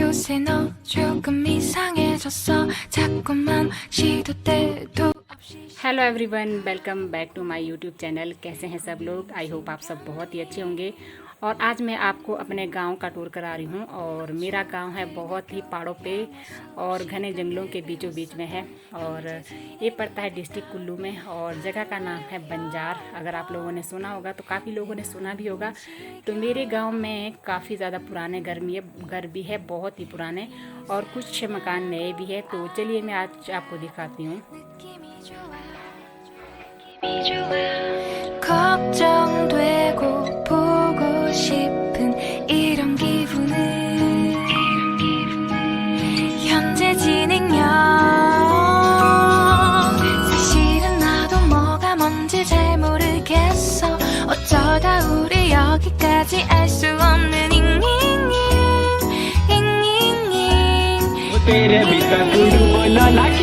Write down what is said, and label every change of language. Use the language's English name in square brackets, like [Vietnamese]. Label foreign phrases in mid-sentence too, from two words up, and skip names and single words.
[Korean] 이제 너 조금 이상해졌어 자꾸만 시도 때도 [English] Hello everyone, welcome back to my YouTube channel. [Hindi] कैसे हैं सब लोग? [English] I hope [Hindi] आप सब बहुत ही अच्छे होंगे। और आज मैं आपको अपने गांव का टूर करा रही हूं। और मेरा गांव है बहुत ही पहाड़ों पे और घने जंगलों के बीचों बीच में है। और ये पड़ता है डिस्ट्रिक्ट कुल्लू में और जगह का नाम है बंजार। अगर आप लोगों ने सुना होगा तो काफ़ी लोगों ने सुना भी होगा। तो मेरे गाँव में काफ़ी ज़्यादा पुराने घर भी है, बहुत ही पुराने, और कुछ मकान नए भी है। तो चलिए मैं आज आपको दिखाती हूँ। [Korean] 걱정되고 보고 싶은 이런 기분은 현재 진행형 사실은 나도 뭐가 뭔지 잘 모르겠어 어쩌다 우리 여기까지 알 수 없는 잉잉잉 [Hindi] तेरे भीतर गुरु बोला लागी